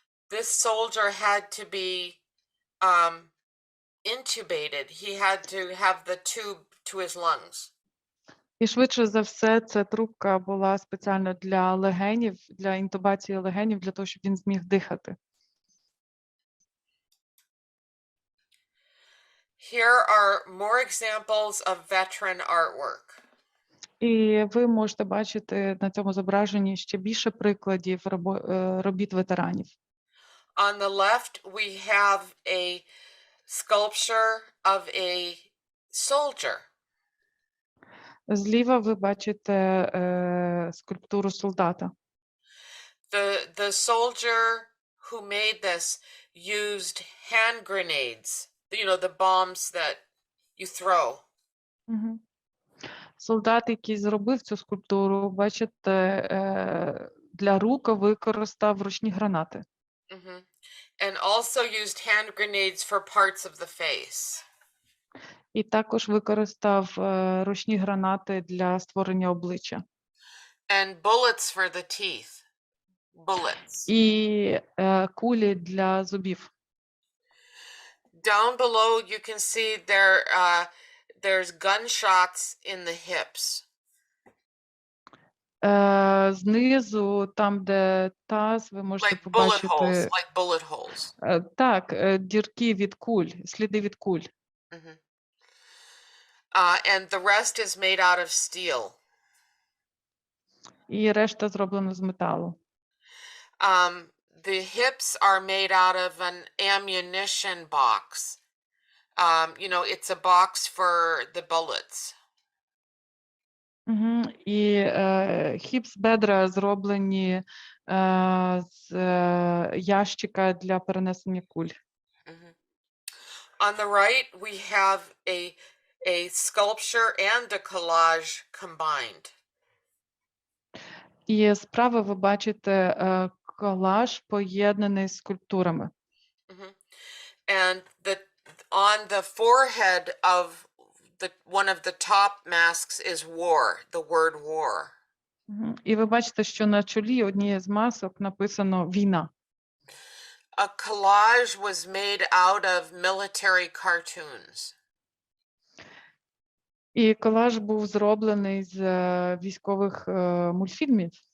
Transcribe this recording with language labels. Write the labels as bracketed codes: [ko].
[en] This soldier had to be intubated. He had to have the tube to his lungs. [uk] І швидше за все, ця трубка була спеціально для легенів, для інтубації легенів, для того, щоб він зміг дихати. [en] Here are more examples of veteran artwork. [uk] І ви можете бачити на цьому зображенні ще більше прикладів робіт ветеранів. [en] On the left, we have a sculpture of a soldier. [uk] Зліва ви бачите скульптуру солдата. [en] The soldier who made this used hand grenades, you know, the bombs that you throw. Угу. [uk] Солдат, який зробив цю скульптуру, бачите, для рук використав ручні гранати. Mm-hmm. [en] And also used hand grenades for parts of the face. [uk] І також використав ручні гранати для створення обличчя. [en] And bullets for the teeth. Bullets. [uk] І кулі для зубів. [en] Down below you can see there's gunshots in the hips. [uk] Знизу, там, де таз, ви можете [en] Like bullet [uk] побачити... [en] holes, like bullet holes. [uk] Так, дірки від куль, сліди від куль. Mm-hmm. [en] And the rest is made out of steel. [uk] І решта зроблена з металу. [en] The hips are made out of an ammunition box. You know, it's a box for the bullets. [uk] І хіпс-бедра зроблені з ящика для перенесення куль. [en] On the right, we have a sculpture and a collage combined. [uk] І справа ви бачите колаж, поєднаний з скульптурами. [en] And on the forehead of one of the top masks is war, the word war. [uk] І ви бачите, що на чолі однієї з масок написано «Війна». [en] A collage was made out of military cartoons. [uk] І колаж був зроблений з військових мультфільмів.